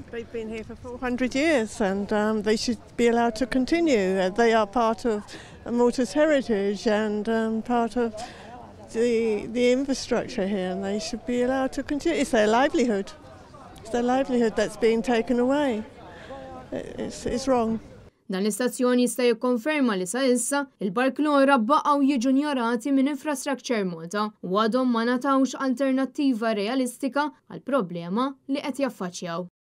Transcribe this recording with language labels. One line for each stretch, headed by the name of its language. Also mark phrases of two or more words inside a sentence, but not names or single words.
English: They've been here for 400 years and they should be allowed to continue. They are part of Malta's heritage and part of the infrastructure here, and they should be allowed to continue. It's their livelihood. It's their livelihood that's being taken away. It's wrong.
Maltese: Dan l-istazzjoni jista' jikkonferma li sa issa il-Bark Lora baqgħu jiġu ignorati minn Infrastructure Malta u għadhom ma natawx alternattiva realistika għall problema li qed jaffaċċjaw.